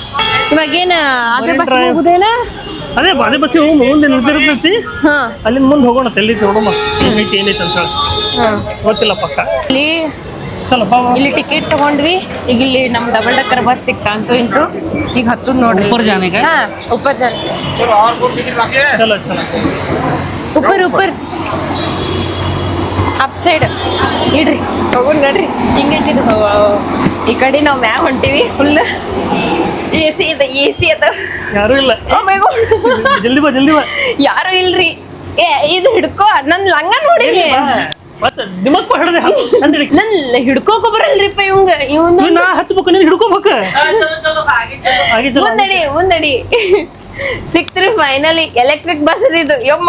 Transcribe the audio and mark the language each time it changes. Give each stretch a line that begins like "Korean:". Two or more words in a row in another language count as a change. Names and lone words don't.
Kannada: ಇವಾಗೇನ ಅದೇ ಬಸ್ ಹೋಗುದೇನ? ಅದೇ ಬಸ್ಸಿಗೆ ಹೋಗಿ ಮುಂದೆ ನಿಂತಿರ್ತೈತಿ. ಅಲ್ಲಿಂದ ಮುಂದೆ ಹೋಗೋಣ. ಎಲ್ಲಿತ್ತು ನೋಡಮ್ಮ ಏನೈತಿ ಅಂತ ಹೇಳಿ ಗೊತ್ತಿಲ್ಲ ಪಕ್ಕ. ಇಲ್ಲಿ ಚಲೋ ಬಾ ಬಾ. ಇಲ್ಲಿ ಟಿಕೆಟ್ ತಗೊಂಡ್ವಿ. ಈಗ ಇಲ್ಲಿ ನಮ್
English: double decker bus
Kannada: ಸಿಕ್ತಂತು ಇಂತು. ಈಗ ಹತ್ತುದ್ ನೋಡ್ರಿ.
Hindi: ऊपर जाने का है? ಹಾ ऊपर जाने
Kannada: ಚಲೋ ಚಲೋ ऊपर
English: up side
Kannada: ಇಡ್ರಿ ತಗೊಂಡ್ ನಡ್ರಿ. ಹಿಂಗೈತಿದ್ ಈ ಕಡೆ ನಾವು ಮ್ಯಾಗ ಹೊಂಟಿವಿ.
English: full AC
Kannada: ಅದ. ಯಾರು ಇಲ್ಲ.
English: Oh my God.
Kannada: ಜಲ್ದಿ ಬಾ ಯಾರು ಇಲ್ರಿ. ಇದು ಹಿಡ್ಕೋ ನನ್ ಲಂಗ ನೋಡಿ. ಮತ್ತೆ ದಿಮಕ್ ಹಿಡ್ದೆ ನನ್ ಹಿಡ್ಕೋಕ ಬರಲ್ರಿಪ್ಪ ಇವಂದು. ನಾ ಹತ್ಬೇಕು ನೀನು ಹಿಡ್ಕೋಬೇಕು. ಹಾಗೆ ಚಲೋ ಮುಂದಡಿ ಸಿಕ್ತ್ರಿ ಫೈನಲಿ.
English: electric bus
Kannada: ಇದು ಯಮ್ಮ.